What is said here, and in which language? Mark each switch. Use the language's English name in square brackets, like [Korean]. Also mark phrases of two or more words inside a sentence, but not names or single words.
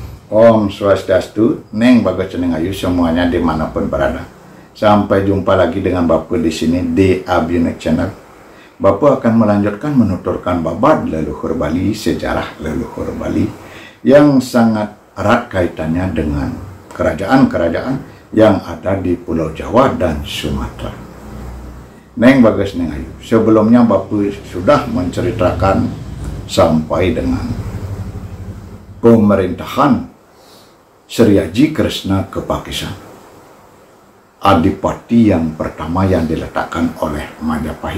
[Indonesian] Om Swastiastu, Neng Bagus Ceneng Ayu semuanya dimanapun berada. Sampai jumpa lagi dengan Bapak di sini di Abiunik Channel. Bapak akan melanjutkan menuturkan babat leluhur Bali, sejarah leluhur Bali yang sangat erat kaitannya dengan kerajaan-kerajaan yang ada di Pulau Jawa dan Sumatera. Neng Bagus Ceneng Ayu, sebelumnya Bapak sudah menceritakan sampai dengan pemerintahan Sri Aji Kresna Kepakisan, adipati yang pertama yang diletakkan oleh Majapahit.